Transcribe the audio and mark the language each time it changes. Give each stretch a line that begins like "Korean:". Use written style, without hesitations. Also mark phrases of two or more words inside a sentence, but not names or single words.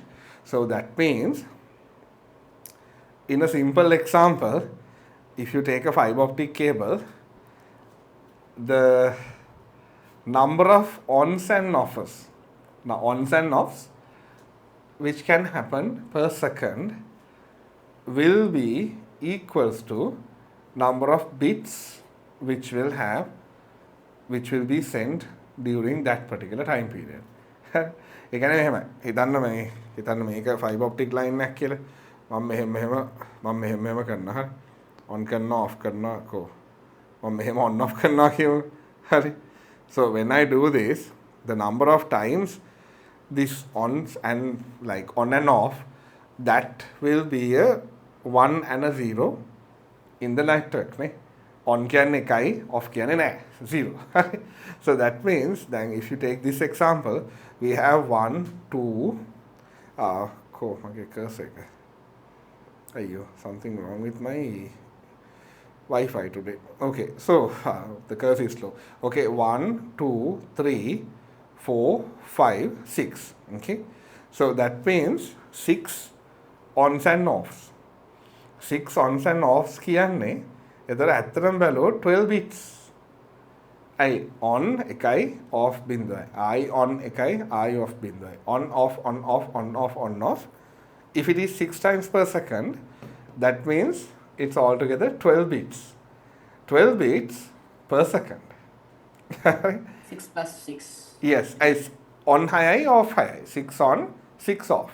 English: So that means, in a simple example, if you take a fiber optic cable, the number of ons and offs, now ons and offs which can happen per second will be equals to number of bits which will be sent during that particular time period.
Sinhala: ඒ කියන්නේ මෙහෙමයි. හිතන්න මේක
English: fiber optic line
Sinhala: එකක් කියලා. මම මෙහෙම කරනවා. හරි. on කරනවා off කරනවා කො. මම මෙහෙම
English: on off
Sinhala: කරනවා කියමු. හරි.
English: So when I do this, the number of times this ons and like on and off, that will be a 1 and a 0 in the network.
Sinhala: Ne? On කියන්නේ 1යි, off කියන්නේ නැහැ. 0.
English: So that means then if you take this example, we have 1, 2, okay, cursor. Ayyo, something wrong with my Wi-Fi today. Okay, so the cursor is slow. Okay, 1, 2, 3, 4, 5, 6. Okay, so that means 6 ons and offs. 6 ons and offs
Sinhala: කියන්නේ එතන ඇත්තටම බැලුවොත්
English: 12 bits.
Sinhala: I on එකයි off බිඳුවයි. I on එකයි I off බිඳුවයි.
English: On off on off on off on off. If it is 6 times per second, that means it's altogether 12 bits. 12 bits per second. 6 plus 6. Yes, on high, off high. 6 on, 6 off.